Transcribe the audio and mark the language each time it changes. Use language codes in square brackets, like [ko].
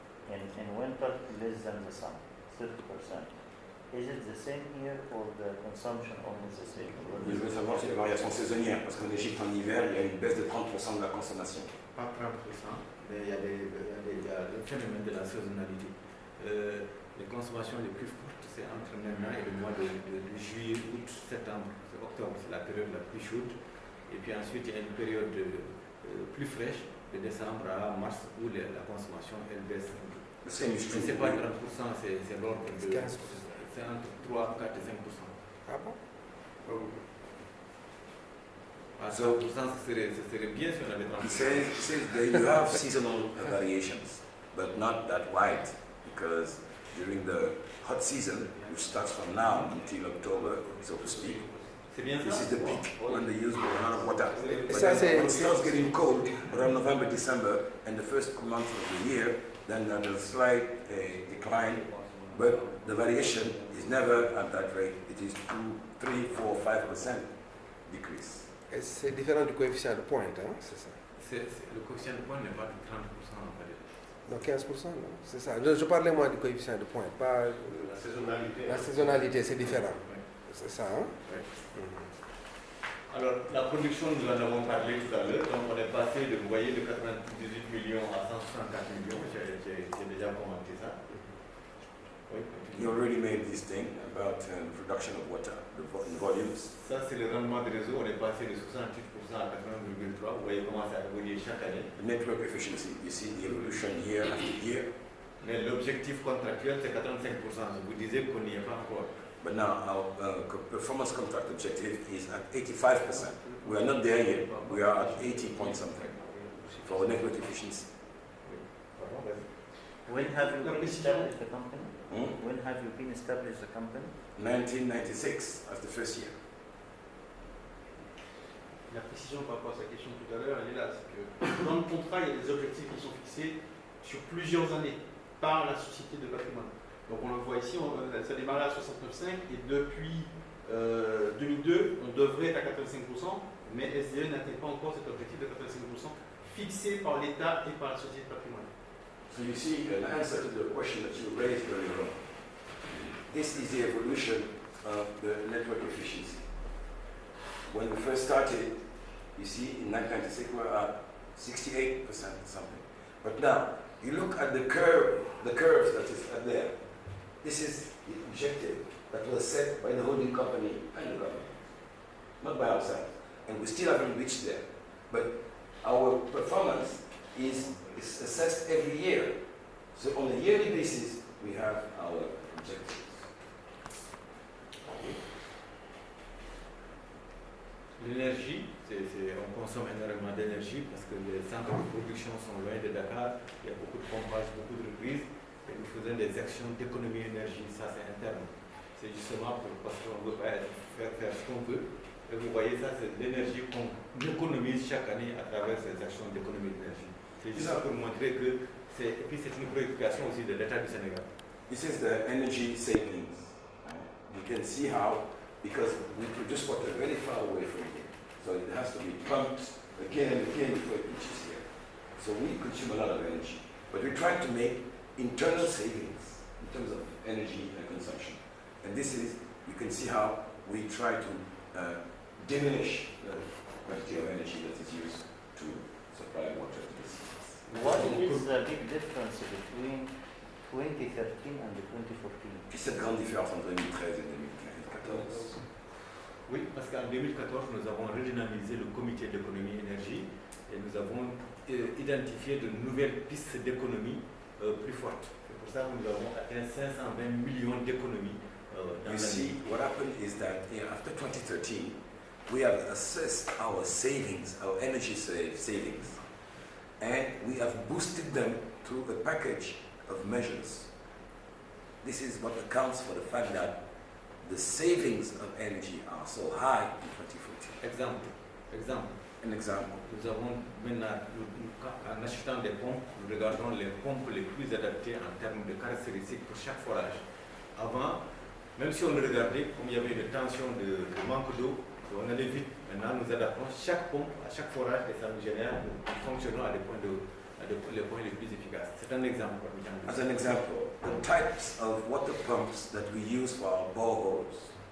[en] In winter, less than the summer, 30%. Is it the same here or the consumption almost the same? [fr] Je veux savoir si les variations saisonnières, parce qu'en Égypte, en hiver, il y a une baisse de 30% de la consommation. Pas 30%, mais il y a le phénomène de la saisonnalité. Les consommations les plus courtes, c'est entre maintenant et le mois de juillet, août, septembre, c'est octobre, c'est la période la plus chaude. Et puis ensuite, il y a une période plus fraîche, de décembre à mars, où la consommation elle baisse un peu. Mais ce n'est pas 30%, c'est l'ordre de 15%. C'est entre 3, 4 et 5%. Ah bon? À 100%, ce serait bien si on avait 30%. [en] He says that you have seasonal variations, but not that wide, because during the hot season, which starts from now until October, so to speak, this is the peak when they use a lot of water. But then when it starts getting cold, around November, December, and the first month of the year, then there's a slight decline, but the variation is never at that rate. It is 2, 3, 4, 5% decrease. [fr] Et c'est différent du coefficient de pointe, hein, c'est ça? Le coefficient de pointe n'est pas de 30%, en fait. Non, 15%, non, c'est ça. Je parlais moi du coefficient de pointe, pas la saisonnalité. La saisonnalité, c'est différent. C'est ça, hein? Alors, la production, nous en avons parlé tout à l'heure. Donc, on est passé de, vous voyez, de 98 millions à 164 millions. J'ai déjà commenté ça. Oui. [en] You already made this thing about the production of water, the volumes. [fr] Ça, c'est le rendement du réseau. On est passé de 68% à 80,3%. Vous voyez comment ça évolue chaque année. [en] The network efficiency, you see the evolution year after year. [fr] Mais l'objectif contractuel, c'est 85%. Je vous disais qu'on n'y est pas encore. [en] But now our performance contract objective is at 85%. We are not there yet. We are at 80 point something for network efficiency. When have you been established the company? When have you been established the company? 1996 as the first year. [fr] La précision par rapport à sa question tout à l'heure, elle est là. C'est que dans le contrat, il y a des objectifs qui sont fixés sur plusieurs années par la société de patrimoine. Donc on le voit ici, ça démarrait à 69,5 et depuis 2002, on devrait être à 85%, mais SDE n'atteint pas encore cet objectif de 85% fixé par l'État et par la société de patrimoine. [en] So you see an answer to the question that you raised earlier on. This is the evolution of the network efficiency. When we first started, you see in 1996 we were at 68% or something. But now, you look at the curves that is up there. This is the objective that was set by the holding company and the government, not by ourselves. And we still haven't reached there. But our performance is assessed every year. So on a yearly basis, we have our objectives. [fr] L'énergie, on consomme énormément d'énergie parce que les centres de production sont loin de Dakar, il y a beaucoup de pompage, beaucoup de reprises. Et nous faisons des actions d'économie d'énergie, ça c'est interne. C'est justement parce qu'on ne veut pas faire ce qu'on veut. Et vous voyez ça, c'est l'énergie qu'on économise chaque année à travers ces actions d'économie d'énergie. C'est juste pour montrer que c'est une préoccupation aussi de l'État du Sénégal. [en] This is the energy savings. You can see how, because we produce water very far away from here. So it has to be pumped again and again before it reaches here. So we consume a lot of energy. But we're trying to make internal savings in terms of energy and consumption. And this is, you can see how we try to diminish the quantity of energy that is used to supply water to the cities. What is the big difference between 2013 and 2014? [fr] Cette grande différence entre 2013 et 2014. Oui, parce qu'en 2014, nous avons redynamisé le comité d'économie énergie et nous avons identifié de nouvelles pistes d'économie plus fortes. C'est pour ça que nous avons atteint 520 millions d'économies dans [en] You see, what happened is that after 2013, we have assessed our savings, our energy savings, and we have boosted them through a package of measures. This is what accounts for the fact that the savings of energy are so high in 2014. [fr] Exemple. [en] An example. [fr] Nous avons maintenant, en achetant des pompes, nous regardons les pompes les plus adaptées en termes de caractéristiques pour chaque forage. Avant, même si on le regardait, comme il y avait une tension de manque d'eau, on allait vite. Maintenant, nous adaptons chaque pompe à chaque forage et ça nous génère, nous fonctionnons à des points les points les plus efficaces. C'est un exemple. [en] As an example, the types of water pumps that we use for our boreholes.